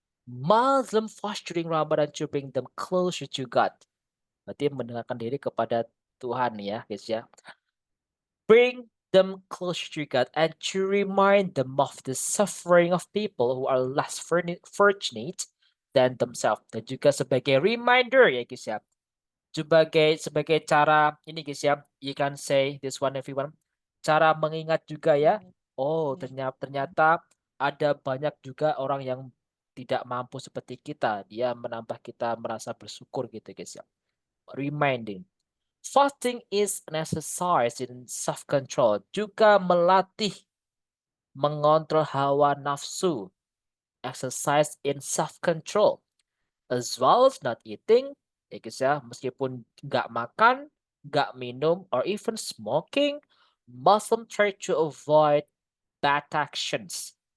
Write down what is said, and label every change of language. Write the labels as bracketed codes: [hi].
[en] Muslim fast during Ramadan to bring them closer to God. [id] Berarti mendekatkan diri kepada Tuhan ya, guys ya. [en] Bring them closer to God and to remind them of the suffering of people who are less fortunate than themselves. [id] Dan juga sebagai reminder ya guys ya. Sebagai cara ini guys ya, [en] you can say this one everyone. [id] Cara mengingat juga ya. Oh, ternyata ada banyak juga orang yang tidak mampu seperti kita. Dia menambah kita merasa bersyukur gitu guys ya. Reminding. [en] Fasting is an exercise in self-control. [id] Juga melatih mengontrol hawa nafsu. [en] Exercise in self-control. As well as not eating. [id] Ya guys ya, meskipun nggak makan, nggak minum, [en] or even smoking, Muslim try to avoid bad actions.